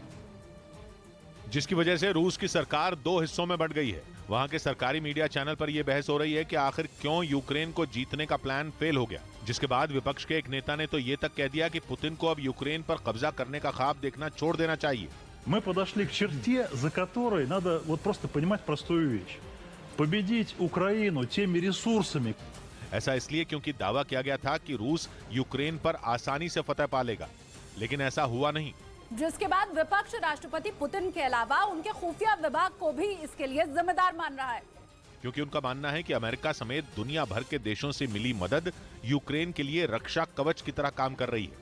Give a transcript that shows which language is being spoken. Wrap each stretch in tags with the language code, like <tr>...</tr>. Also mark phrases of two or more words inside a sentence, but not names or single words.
<hi>जिसकी वजह से रूस की सरकार दो हिस्सों में बंट गई है। वहां के सरकारी मीडिया चैनल पर यह बहस हो रही है कि आखिर क्यों यूक्रेन को जीतने का</hi> <en>plan fail</en> <hi>हो गया, जिसके बाद विपक्ष के एक नेता ने तो ये तक कह दिया कि पुतिन को अब यूक्रेन पर कब्जा करने का ख्वाब देखना छोड़ देना चाहिए।</hi> <ru>Мы подошли к черте, за которой надо вот просто понимать простую вещь. Победить Украину теми ресурсами.</ru> <hi>ऐसा इसलिए क्योंकि दावा किया गया था कि रूस यूक्रेन पर आसानी से फतह पा लेगा, लेकिन ऐसा हुआ नहीं। जिसके बाद विपक्ष राष्ट्रपति पुतिन के अलावा उनके खुफिया विभाग को भी इसके लिए जिम्मेदार मान रहा है, क्योंकि उनका मानना है कि अमेरिका समेत दुनिया भर के देशों से मिली मदद यूक्रेन के लिए रक्षा कवच की तरह काम कर रही है।</hi>